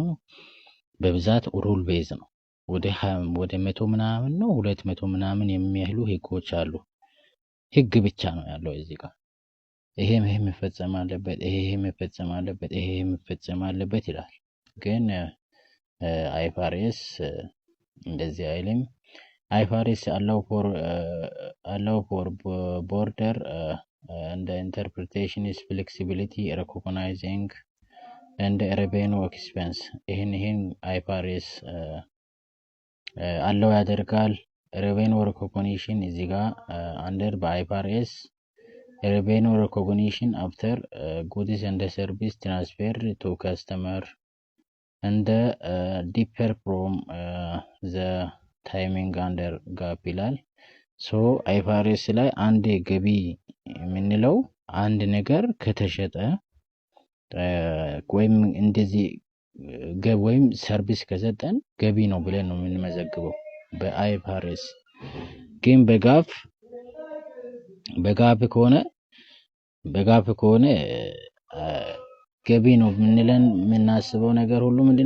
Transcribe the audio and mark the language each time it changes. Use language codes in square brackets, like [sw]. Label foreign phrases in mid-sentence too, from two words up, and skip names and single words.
[am] በብዛት [en] rule base [am] ነው። ወደ 100 ምናምን ነው 200 ምናምን የሚያህሉ ህጎች አሉ። ህግ ብቻ ነው ያለው እዚህ ጋር። ይሄ መፈጸም አለበት፣ ይሄ መፈጸም አለበት፣ ይሄ መፈጸም አለበት ይላል። ግን አይፋሬስ እንደዚህ አይልም። አይፋሬስ [en] allow for border and the interpretation is flexibility recognizing and revenue expense [am] ይሄን አይፋሬስ [en] allow [am] ያደርጋል። [en] revenue recognition [am] እዚህ ጋር under በአይፋሬስ [en] revenue recognition after goods and service transfer to customer and differ from the timing under [am] ጋፕ ይላል። ሶ አይፋሬስ ላይ አንድ ገቢ የምንለው አንድ ነገር ከተሸጠ ወይም እንደዚህ ወይም ሰርቪስ ከሰጠን ገቢ ነው ብለን ነው የምንመዘግበው በአይፋሬስ። ግን በጋፕ ከሆነ ገቢ ነው የምናስበው ነገር ሁሉ ምንድነው?